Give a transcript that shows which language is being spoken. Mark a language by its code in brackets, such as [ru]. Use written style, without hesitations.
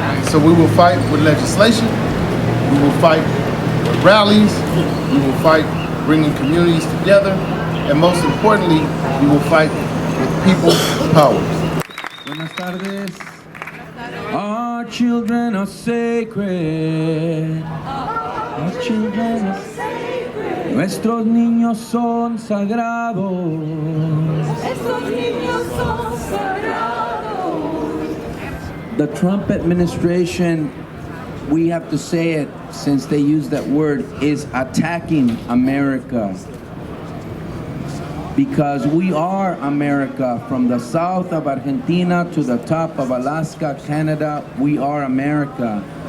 [en] So we will fight with legislation, we will fight with rallies, we will fight bringing communities together, and most importantly, we will fight with people's power. [es] Buenas tardes. [en] Our children are sacred. Our children are sacred. [es] Nuestros niños son sagrados. Estos niños son sagrados. [en] The Trump administration, we have to say it since they use that word, is attacking America. Because we are America. From the south of Argentina to the top of Alaska, Canada, we are America.